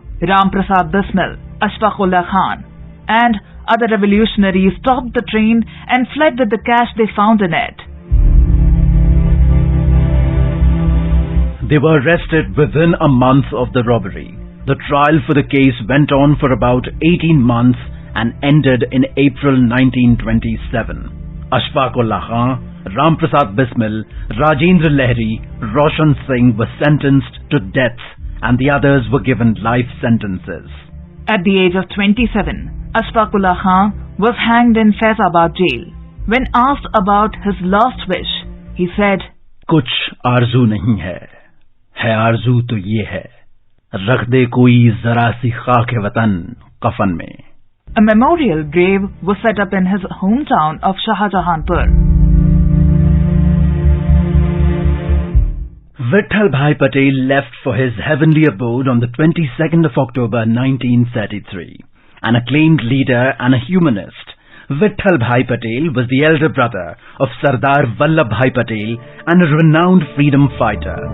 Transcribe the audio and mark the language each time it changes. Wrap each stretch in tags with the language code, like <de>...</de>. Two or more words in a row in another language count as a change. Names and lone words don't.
<en>Ram Prasad Bismil, Ashfaq Ullah Khan and other revolutionaries stopped the train and fled with the cash they found in it. They were arrested within a month of the robbery. The trial for the case went on for about 18 months and ended in April 1927. Ashfaq Ullah Khan, Ram Prasad Bismil, Rajendra Lahiri, Roshan Singh were sentenced to death and the others were given life sentences. At the age of 27, Ashfaq Ullah Khan was hanged in Faizabad jail. When asked about his last wish, he said,</en> <ur>کچھ آرزو نہیں ہے آرزو تو یہ ہے، رکھ دے کوئی ذرا سی خاک وطن کفن میں.</ur> <en>A memorial grave was set up in his hometown of Shahjahanpur. Vitthal Bhai Patel left for his heavenly abode on the 22nd of October 1933. An acclaimed leader and a humanist, Vitthal Bhai Patel was the elder brother of Sardar Vallabh Bhai Patel and a renowned freedom fighter.</en>